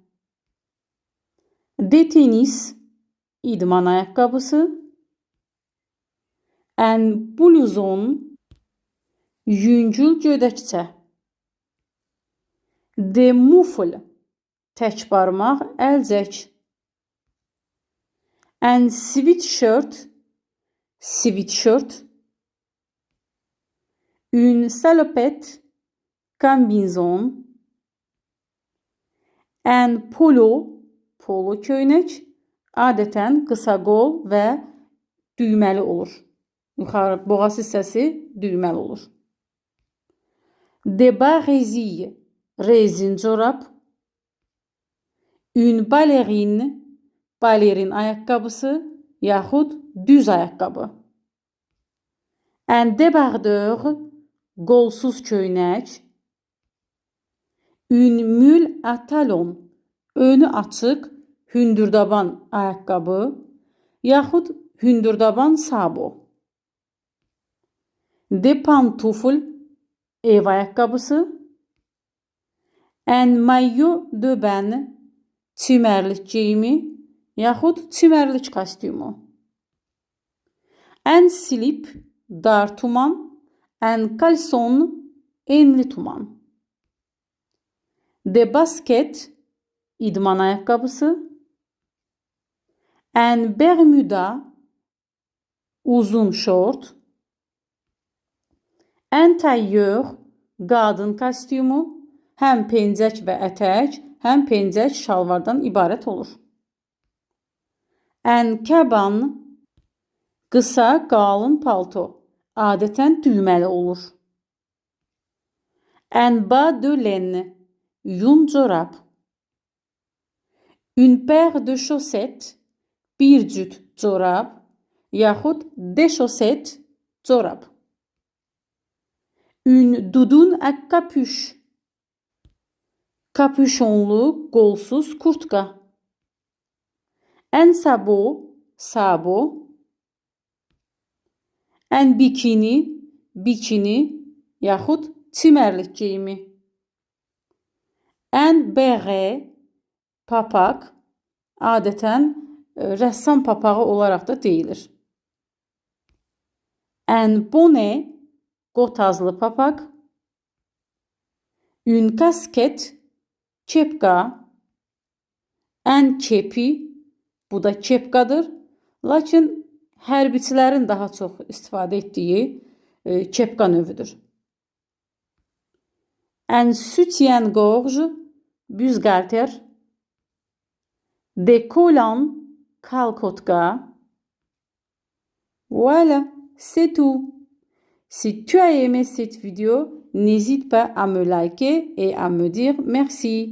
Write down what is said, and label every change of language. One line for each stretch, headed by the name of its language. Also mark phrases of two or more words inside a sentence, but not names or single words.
French: Des tennis,
Azerbaijani: idman ayaqqabısı.
French: Un blouson,
Azerbaijani: yüngül gödəkçə.
French: Des moufles,
Azerbaijani: tək barmaq, əlcək.
French: Un sweatshirt, une salopette, kombinzon. Un polo
Azerbaijani: köynək, adətən qısa qol və düyməli olur. Yuxarı boğaz hissəsi düyməli olur.
French: Des barésilles,
Azerbaijani: rezin corab.
French: Une ballerine,
Azerbaijani: balerin ayaqqabısı, yaxud düz ayaqqabı.
French: Un débardeur,
Azerbaijani: qolsuz köynək.
French: Une mule à talons,
Azerbaijani: önü açıq, hündürdaban ayaqqabı, yaxud hündürdaban sabo.
French: Des pantoufles,
Azerbaijani: ev ayaqqabısı.
French: Un maillot de bain,
Azerbaijani: çimərlik geyimi, yaxud çimərlik kostyumu.
French: Un slip,
Azerbaijani: dar tuman.
French: Un caleçon,
Azerbaijani: enli tuman.
French: Des baskets,
Azerbaijani: idman ayaqqabısı.
French: Un bermuda,
Azerbaijani: uzun şort.
French: Un tailleur,
Azerbaijani: qadın kostyumu, həm pencək və ətək, həm pencək şalvardan ibarət olur.
French: Un kaban,
Azerbaijani: qısa, qalın palto, adətən düyməli olur.
French: Un bas de laine,
Azerbaijani: yun corab.
French: Une paire de chaussettes,
Azerbaijani: bir cüt corab, yaxud
French: des chaussettes,
Azerbaijani: corab.
French: Une doudoune à capuche,
Azerbaijani: kapüşonlu, qolsuz kurtka.
French: Un sabo. Un bikini,
Azerbaijani: yaxud çimərlik geyimi.
French: Un beret,
Azerbaijani: papaq, adətən rəssam papağı olaraq da deyilir.
French: Un bonnet,
Azerbaijani: qotazlı papaq.
French: Une casquette, kepka. Un kepi,
Azerbaijani: bu da kepkadır. Lakin hərbiçilərin daha çox istifadə etdiyi kepka növüdür.
French: Un soutien-gorge, büzgalter. Des collants, kalkotka. Voilà, c'est tout. Si tu as aimé cette vidéo, n'hésite pas à me liker et à me dire merci.